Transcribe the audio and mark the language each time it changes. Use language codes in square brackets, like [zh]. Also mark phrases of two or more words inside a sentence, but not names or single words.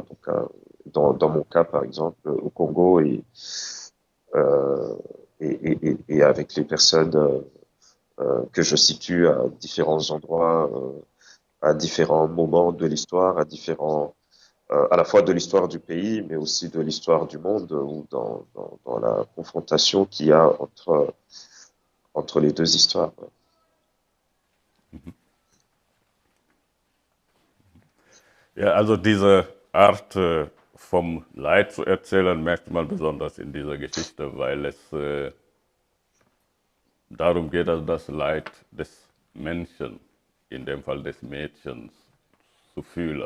[fr] Donc, dans mon cas, par exemple, au Congo euh, et avec les personnes que je situe à différents endroits, à différents moments de l'histoire, à la fois de l'histoire du pays, mais aussi de l'histoire du monde, ou dans la confrontation qu'il y a entre les deux histoires. [de] Ja, also diese Art vom Leid zu erzählen, merkt man besonders in dieser Geschichte, weil es darum geht, also das Leid des Menschen, in dem Fall des Mädchens, zu fühlen.